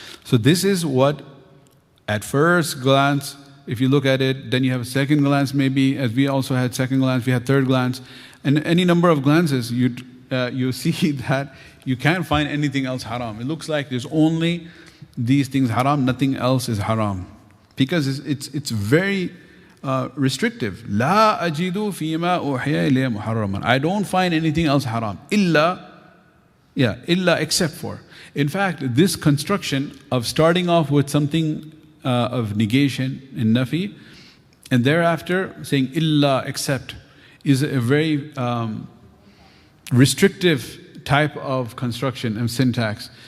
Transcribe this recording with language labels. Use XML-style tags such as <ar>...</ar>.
<en>So this is what, at first glance, if you look at it, then you have a second glance maybe, as we also had second glance, we had third glance, and any number of glances, you see that you can't find anything else haram. It looks like there's only these things haram, nothing else is haram. Because it's very restrictive.</en> <ar>لا أجد فيما أوحي إلي محرما.</ar> <en>I don't find anything else haram. إلا except for. In fact, this construction of starting off with something of negation in nafi, and thereafter saying illa except, is a very restrictive type of construction and syntax.</en>